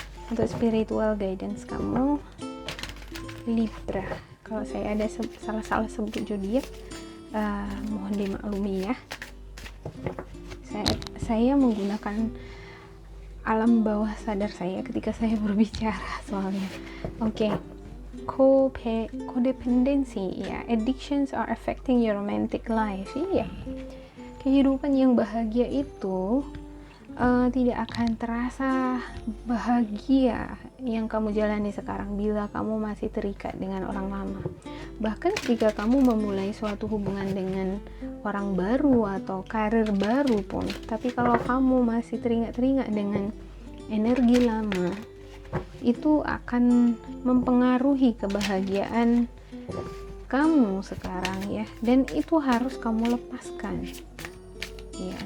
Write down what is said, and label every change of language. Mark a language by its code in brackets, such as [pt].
[id] Untuk spiritual guidance kamu Libra, kalau saya ada salah sebut zodiak, mohon dimaklumi ya. Saya menggunakan alam bawah sadar saya ketika saya berbicara soalnya. Oke. [en] Codependency ya, addictions are affecting your romantic life. [id] Iya, kehidupan yang bahagia itu tidak akan terasa bahagia yang kamu jalani sekarang bila kamu masih terikat dengan orang lama. Bahkan ketika kamu memulai suatu hubungan dengan orang baru atau karir baru pun, tapi kalau kamu masih teringat-teringat dengan energi lama, itu akan mempengaruhi kebahagiaan kamu sekarang ya, dan itu harus kamu lepaskan ya.